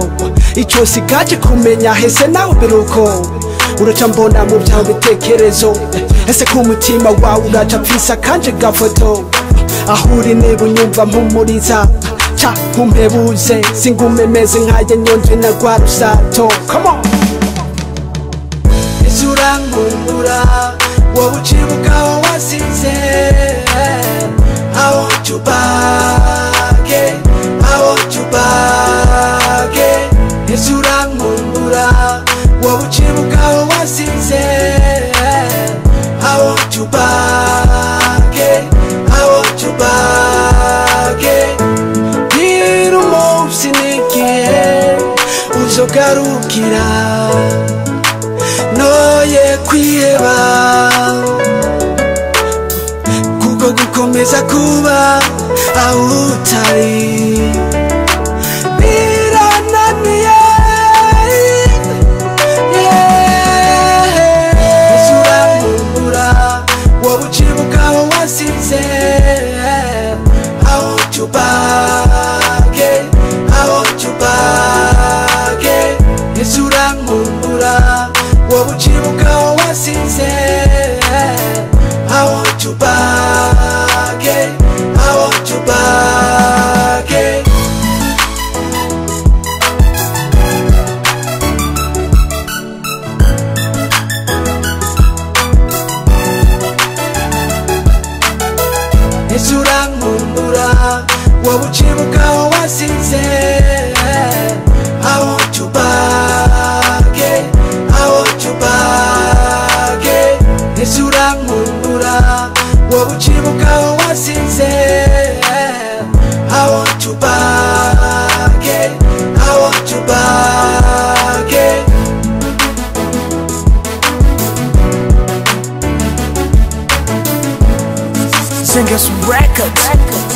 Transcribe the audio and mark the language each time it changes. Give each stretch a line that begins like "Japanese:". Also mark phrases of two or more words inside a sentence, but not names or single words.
Rundi: Ico sigaje kumenya hese nawe biruko, uraca mbona mu byawe bitekerezo. Ese ku mutima wawe uraca pfisa kanje gafoto, aho uri niba unyumva mpumuriza, canke umpebuze singume meze nkaye nyonzwe na rwa rusato.
English: Come on.
Rundi: Ese Urankumbura woba ucibuka aho wasize.
English: I want you back, I want you back.
Rundi: Ese Urankumbura woba ucibuka aho wasize.
English: I want you back, I want you back.
Rundi: Gira umunsi n'igihe uzogarukira, noye kwiheba, kuko gukomeza kuba aho utari birananiye.
English: Ese Urankumbura woba ucibuka aho wasize.
Rundi: I want you back, I want you back.
English: Ese Urankumbura woba ucibuka aho wasize.
Rundi: I want you back, I want you back.
English: Ese Urankumbura woba ucibuka aho wasize.
Rundi: I want you back, I want you back.
English: Ese Urankumbura woba ucibuka aho wasize.
Rundi: I want you back, I want you back.
English: Singers Records.